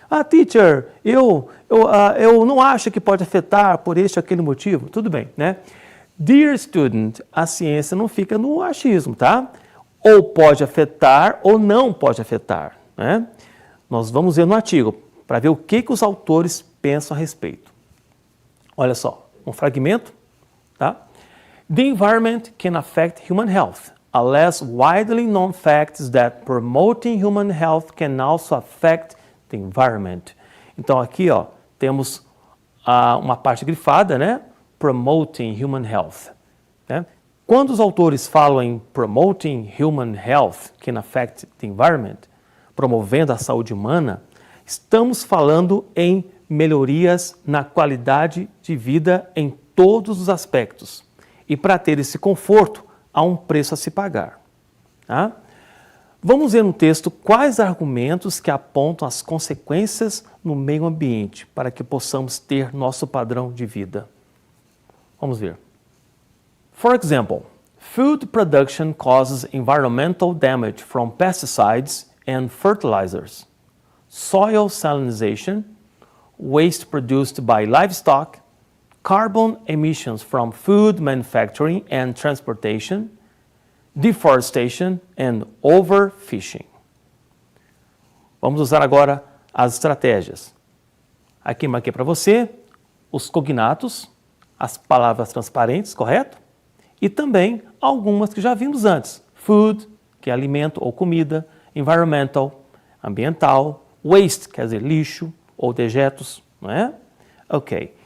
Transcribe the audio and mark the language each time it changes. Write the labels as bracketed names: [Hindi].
[Portuguese] Teacher, eu não acho que pode afetar por este ou aquele motivo. Tudo bem, né? [English] Dear student, [Portuguese] a ciência não fica no achismo, tá? Ou pode afetar ou não pode afetar, né? Nós vamos ver no artigo para ver o que os autores pensam a respeito. Olha só, um fragmento, tá? [English] The environment can affect human health. A less widely known fact is that promoting human health can also affect the environment. [Portuguese] Então aqui, ó, temos uma parte grifada, né? [English] Promoting human health. Né? [Portuguese] Quando os autores falam em [English] promoting human health can affect the environment, [Portuguese] promovendo a saúde humana, estamos falando em melhorias na qualidade de vida em todos os aspectos. E para ter esse conforto, há um preço a se pagar. Tá? Vamos ver no texto quais argumentos que apontam as consequências no meio ambiente para que possamos ter nosso padrão de vida. Vamos ver. [English] For example, food production causes environmental damage from pesticides and fertilizers, soil salinization, waste produced by livestock, carbon emissions from food manufacturing and transportation, deforestation and overfishing. [Portuguese] Vamos usar agora as estratégias. Aqui marquei para você os cognatos, as palavras transparentes, correto? E também algumas que já vimos antes. Food, que é alimento ou comida, environmental, ambiental, waste, quer dizer lixo ou dejetos, não é? Ok.